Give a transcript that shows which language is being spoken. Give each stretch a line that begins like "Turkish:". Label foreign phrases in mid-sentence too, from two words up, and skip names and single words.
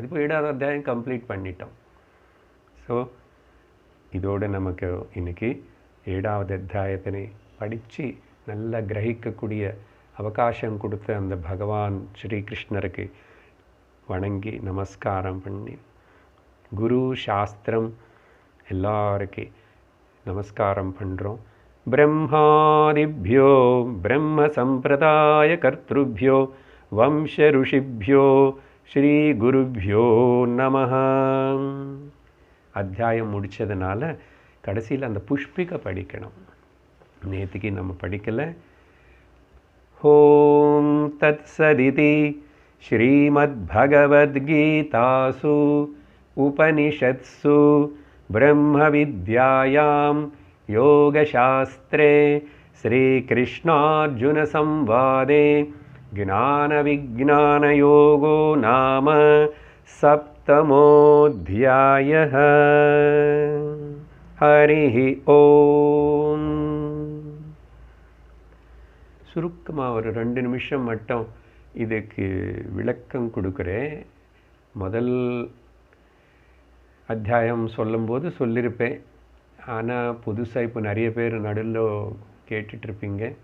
Tamil: இப்போ 7வது அத்தியாயம் கம்ப்ளீட் பண்ணிட்டோம். ஸோ இதோடு நமக்கு இன்றைக்கி 7வது அத்தியாயத்தினை படித்து நல்லா கிரகிக்கக்கூடிய அவகாசம் கொடுத்த அந்த பகவான் ஸ்ரீகிருஷ்ணருக்கு வணங்கி நமஸ்காரம் பண்ணி, குரு சாஸ்திரம் எல்லாருக்கு நமஸ்காரம் பண்ணுறோம்.
Sanskrit: ब्रह्मादिभ्यो ब्रह्म संप्रदाय कर्तृभ्यो वंश ऋषिभ्यो श्री गुरुभ्यो नमः.
Tamil: அத்தியாயம் முடிச்சதுனால கடைசியில் அந்த புஷ்பிகை படிக்கணும். நேற்றுக்கு நம்ம படிக்கலை.
Sanskrit: ओम् तत् सदिति श्रीमद्भगवद्गीतासु उपनिषत्सु ब्रह्म विद्यायाम् योगशास्त्रे श्रीकृष्णार्जुनसंवादे ज्ञानविज्ञानयोगो नाम 7मोऽध्यायः. हरिः ओम.
Tamil: சுருக்கமாக ஒரு 2 நிமிஷம் மட்டும் இதுக்கு விளக்கம் கொடுக்குறேன். முதல் அத்தியாயம் சொல்லும்போது சொல்லியிருப்பேன், ஆனால் புதுசாக இப்போ நிறைய பேர் நடுவில் கேட்டுட்ருப்பீங்க.